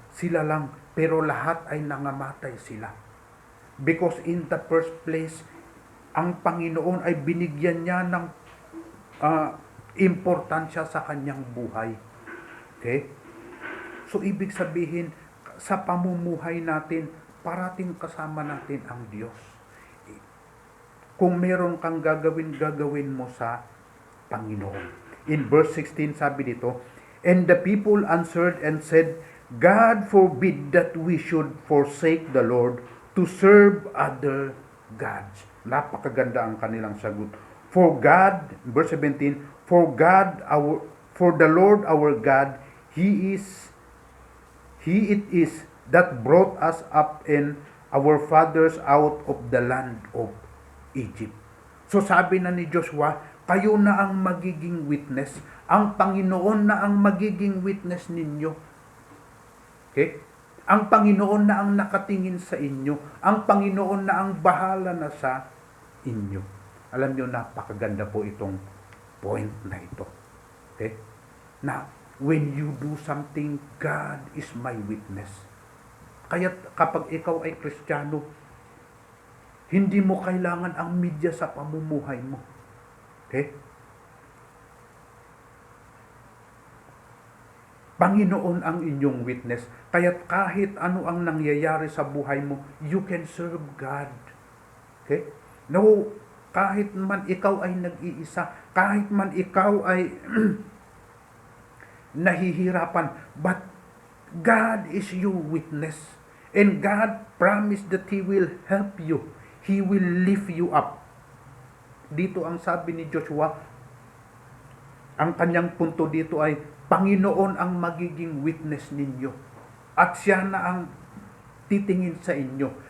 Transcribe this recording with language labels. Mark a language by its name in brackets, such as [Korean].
[Filipino] Sila lang, pero lahat ay nangamatay sila. [English] Because in the first place, [Filipino] ang Panginoon ay binigyan niya ng importansya sa kanyang buhay. Okay? So, ibig sabihin, sa pamumuhay natin, parating kasama natin ang Diyos. Kung meron kang gagawin mo sa Panginoon. [English] In verse 16, [Filipino] sabi dito, [English] and the people answered and said, God forbid that we should forsake the Lord to serve other gods. [Filipino] Napakaganda ang kanilang sagot. [English] For God, verse 17, for the Lord our God, He it is that brought us up and our fathers out of the land of Egypt. [Filipino] So sabi na ni Joshua, kayo na ang magiging witness. Ang Panginoon na ang magiging witness ninyo. Okay? Ang Panginoon na ang nakatingin sa inyo. Ang Panginoon na ang bahala na sa inyo. Alam nyo, napakaganda po itong point na ito. Okay? [English] Na, when you do something, God is my witness. [Filipino] Kaya kapag ikaw ay Kristiyano, hindi mo kailangan ang media sa pamumuhay mo. Okay? Panginoon ang inyong witness. Kaya kahit ano ang nangyayari sa buhay mo, [English] you can serve God. [Filipino] Okay? No, kahit man ikaw ay nag-iisa, kahit man ikaw ay nahihirapan, [English] but God is your witness. And God promised that He will help you. He will lift you up. [Filipino] Dito ang sabi ni Joshua, ang kanyang punto dito ay, Panginoon ang magiging witness ninyo. At siya na ang titingin sa inyo.